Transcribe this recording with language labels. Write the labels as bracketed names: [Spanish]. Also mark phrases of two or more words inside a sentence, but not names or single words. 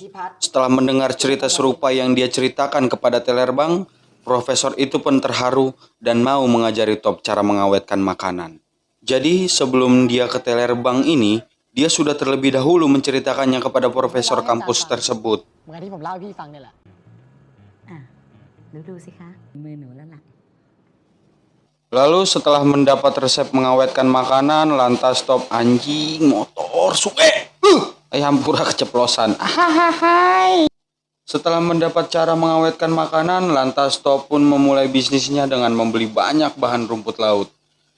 [Indonesian] Setelah mendengar cerita serupa yang dia ceritakan kepada teller bank, profesor itu pun terharu dan mau mengajari Top cara mengawetkan makanan. Jadi sebelum dia ke teller bank ini, dia sudah terlebih dahulu menceritakannya kepada profesor kampus tersebut. [Thai] เหมือนที่ผมเล่าให้พี่ฟังนี่แหละ อ่ะดูสิคะ มือหนูแล้วล่ะ [Indonesian] Lalu setelah mendapat resep mengawetkan makanan, lantas Top anjing motor suke. Ayam pura keceplosan. Setelah mendapat cara mengawetkan makanan, lantas Top pun memulai bisnisnya dengan membeli banyak bahan rumput laut.